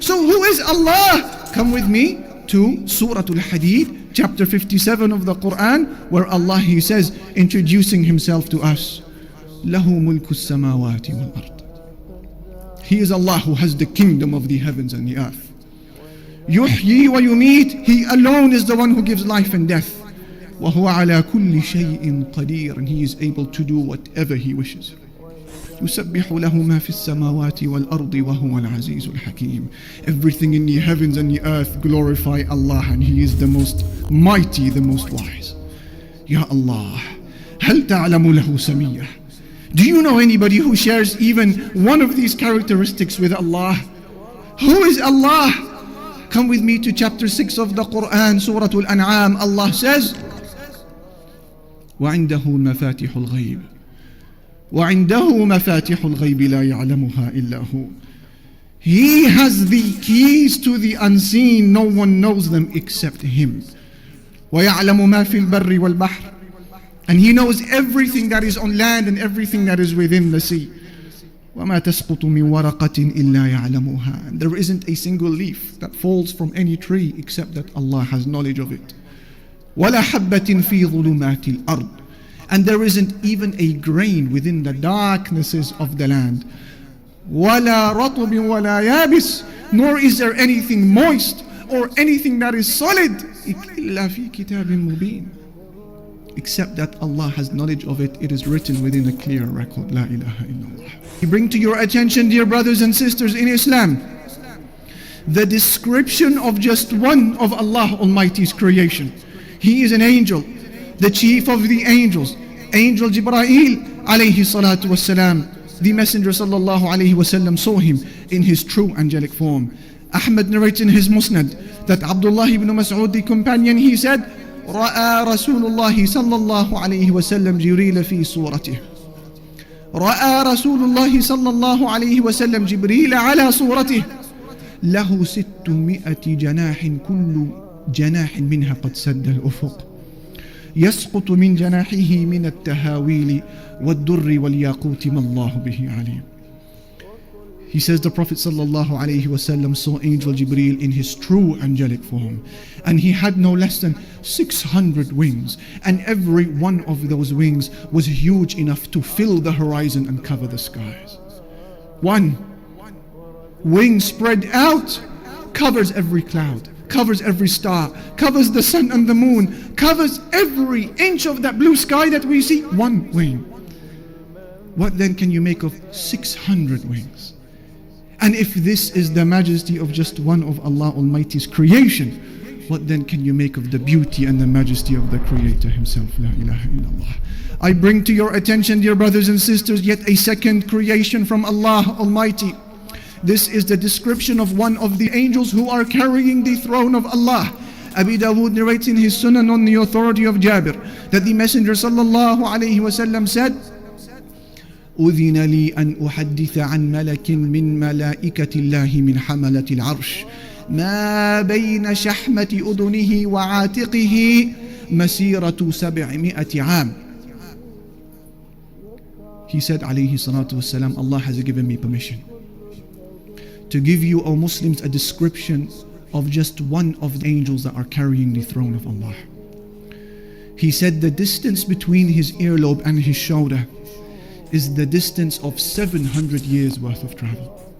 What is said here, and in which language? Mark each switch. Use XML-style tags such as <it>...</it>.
<en>So who is Allah? Come with me to Surah Al-Hadid, chapter 57 of the Quran, where Allah, He says, introducing Himself to us,</en> <ar>لَهُ مُلْكُ السَّمَاوَاتِ وَالْأَرْضِ.</ar> <en>He is Allah who has the kingdom of the heavens and the earth.</en> <ar>يحيي ويميت.</ar> <en>He alone is the one who gives life and death.</en> <ar>وهو على كل شيء قدير.</ar> <en>And He is able to do whatever He wishes.</en> <ar>يسبح له ما في السماوات والأرض وهو العزيز الحكيم.</ar> <en>Everything in the heavens and the earth glorify Allah, and He is the most mighty, the most wise.</en> <ar>Ya Allah, هل تعلم له سمية?</ar> <en>Do you know anybody who shares even one of these characteristics with Allah? Who is Allah? Come with me to chapter 6 of the Quran, Surah Al-An'am. Allah says,</en> <ar>وعنده مفاتيح الغيب وعنده مفاتيح الغيب لا يعلمها إلا هو.</ar> <en>He has the keys to the unseen. No one knows them except Him.</en> <ar>ويعلم ما في البر والبحر.</ar> <en>And He knows everything that is on land and everything that is within the sea.</en> <ar>وما تسقط من ورقة إلا يعلمها.</ar> <en>And there isn't a single leaf that falls from any tree except that Allah has knowledge of it.</en> <ar>ولا حبة في ظلمات الأرض.</ar> <en>And there isn't even a grain within the darknesses of the land.</en> <ar>ولا رطب ولا يابس.</ar> <en>Nor is there anything moist or anything that is solid</en> <ar>إلا في كتاب مبين.</ar> <en>Except that Allah has knowledge of it. It is written within a clear record. La ilaha illallah. We bring to your attention, dear brothers and sisters in Islam, the description of just one of Allah Almighty's creation. He is an angel, the chief of the angels, Angel Jibreel alayhi salatu wassalam. The Messenger sallallahu alayhi wasallam saw him in his true angelic form. Ahmad narrates in his Musnad that Abdullah ibn Mas'ud, the companion, he said,</en> <ar>رأى رسول الله صلى الله عليه وسلم جبريل في صورته. رأى رسول الله صلى الله عليه وسلم جبريل على صورته له 600 جناح كل جناح منها قد سد الأفق يسقط من جناحه من التهاويل والدر والياقوت ما الله به عليم.</ar> <en>He says the Prophet sallallahu alaihi wasallam saw Angel Jibreel in his true angelic form, and he had no less than 600 wings, and every one of those wings was huge enough to fill the horizon and cover the skies. One wing spread out covers every cloud, covers every star, covers the sun and the moon, covers every inch of that blue sky that we see. One wing. What then can you make of 600 wings? And if this is the majesty of just one of Allah Almighty's creation, what then can you make of the beauty and the majesty of the Creator Himself? La ilaha illallah. I bring to your attention, dear brothers and sisters, yet a second creation from Allah Almighty. This is the description of one of the angels who are carrying the throne of Allah. Abi Dawood narrates in his Sunan on the authority of Jabir that the Messenger sallallahu alayhi wasallam said,</en> <ar>أذن لي أن أحدث عن ملك من ملائكة الله من حملة العرش ما بين شحمة أذنه وعاتقه مسيرة 700 عام.</ar> <en>He said, alayhi salatu wasalam, Allah has given me permission to give you, O Muslims, a description of just one of the angels that are carrying the throne of Allah. He said the distance between his earlobe and his shoulder is the distance of 700 years worth of travel.</en>